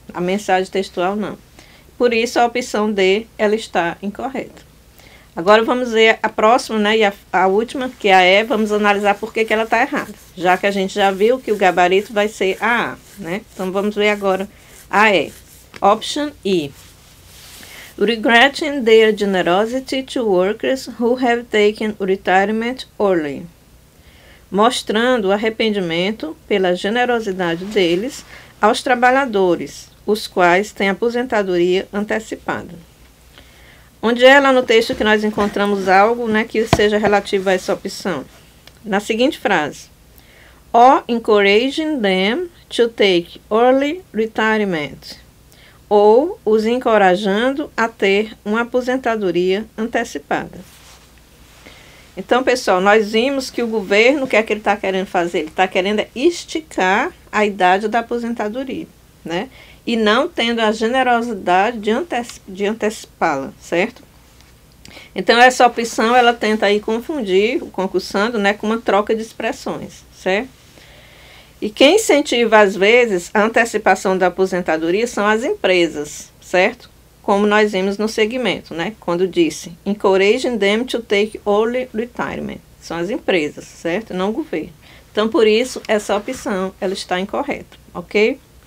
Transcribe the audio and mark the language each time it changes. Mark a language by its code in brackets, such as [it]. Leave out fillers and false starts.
[pt] A mensagem textual não. Por isso a opção D ela está incorreta. Agora vamos ver a próxima, né, e a última, que é a E, vamos analisar por que ela está errada. Já que a gente já viu que o gabarito vai ser a A, né? Então vamos ver agora a E. [en] Option E. Regretting their generosity to workers who have taken retirement early. [pt] Mostrando arrependimento pela generosidade deles aos trabalhadores, os quais têm aposentadoria antecipada. Onde é lá no texto que nós encontramos algo, né, que seja relativo a essa opção? Na seguinte frase: [en] or encouraging them to take early retirement. [pt] Ou os encorajando a ter uma aposentadoria antecipada. Então, pessoal, nós vimos que o governo, o que é que ele está querendo fazer? Ele está querendo esticar a idade da aposentadoria, né? E não tendo a generosidade de antecipá-la, certo? Então, essa opção, ela tenta aí confundir o concursando, né, com uma troca de expressões, certo? E quem incentiva, às vezes, a antecipação da aposentadoria são as empresas, certo? Como nós vimos no segmento, né? Quando disse, [en] encouraging them to take early retirement. [pt] São as empresas, certo? Não o governo. Então, por isso, essa opção, ela está incorreta, ok?